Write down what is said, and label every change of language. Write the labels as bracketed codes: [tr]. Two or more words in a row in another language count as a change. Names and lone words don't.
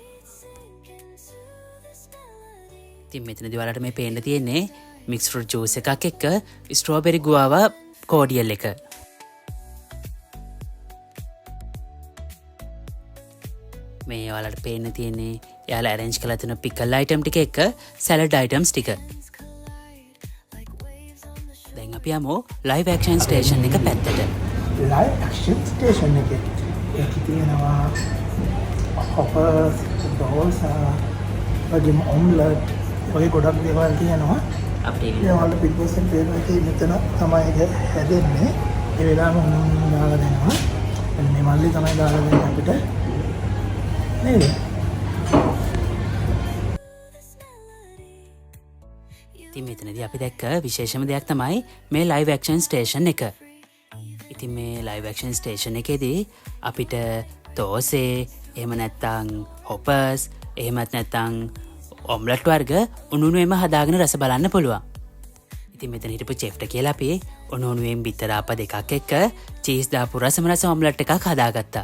[si] ඉතින් මෙතනදී ඔයාලට මේ පේන්න තියෙන්නේ [en] mix fruit juice [si] එකක් එක්ක [en] strawberry guava cordial [si] එක. මේ ඔයාලට පේන්න තියෙන්නේ එයාලා arrange කරලා තියෙන [en] pickle item [si] ටික එක්ක [en] salad items [si] ටික. දැන් අපි යමු [en] live action station [si] එක පැත්තට. [en] live action station [si] එකේ ඒක තියෙනවා hoppers, dosa, වගේම omelette වගේ ගොඩක් දේවල් තියෙනවා. අපිට ඒ වල Big Boss එකේ පේන එකේ මෙතන තමයි ඒක හැදෙන්නේ. ඒ වෙලාවම මොනවා දාලා දෙනවා. මේ මල්ලි තමයි දාලා දෙන්නේ අපිට. නේද? ඉතින් මෙතනදී අපි දැක්ක විශේෂම දෙයක් තමයි මේ [en] live action station [si] එක. ඉතින් මේ [en] live action station [si] එකේදී අපිට දෝසේ, එහෙම නැත්නම් hoppers, එහෙමත් නැත්නම් ඔම්ලට් වර්ග උණුණුවෙන්ම හදාගෙන රස බලන්න පුළුවන්. ඉතින් මෙතන හිටපු චෙෆ්ට කියලා අපි උණුණුවෙන් බිත්තර ආප දෙකක් එක්ක චීස් දාපු රසම රස ඔම්ලට් එකක් හදාගත්තා.